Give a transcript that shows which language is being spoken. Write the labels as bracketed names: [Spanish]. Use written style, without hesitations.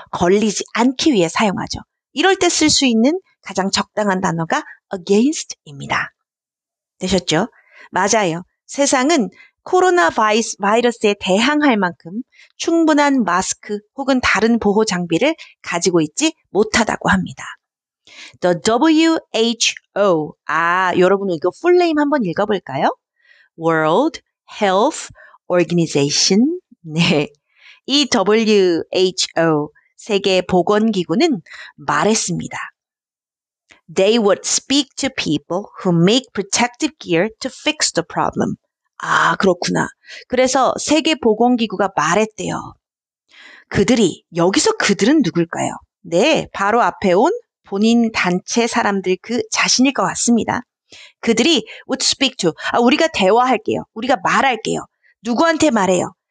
[Korean] 걸리지 않기 위해 사용하죠. 이럴 때 쓸 수 있는 가장 적당한 단어가 against입니다. 되셨죠? 맞아요. 세상은 코로나 바이러스에 대항할 만큼 충분한 마스크 혹은 다른 보호 장비를 가지고 있지 못하다고 합니다. [English] The WHO. [Korean] 여러분 이거 풀네임 한번 읽어볼까요? [English] World Health Organization. [Korean] 네. 이 WHO, 세계보건기구는 말했습니다. [English] They would speak to people who make protective gear to fix the problem. [Korean] 그렇구나. 그래서 세계보건기구가 말했대요. 그들은 누굴까요? 네, 바로 앞에 온 본인 단체 사람들 그 자신일 것 같습니다. 그들이 [English] would speak to, [Korean] 우리가 대화할게요. 우리가 말할게요. 누구한테 말해요?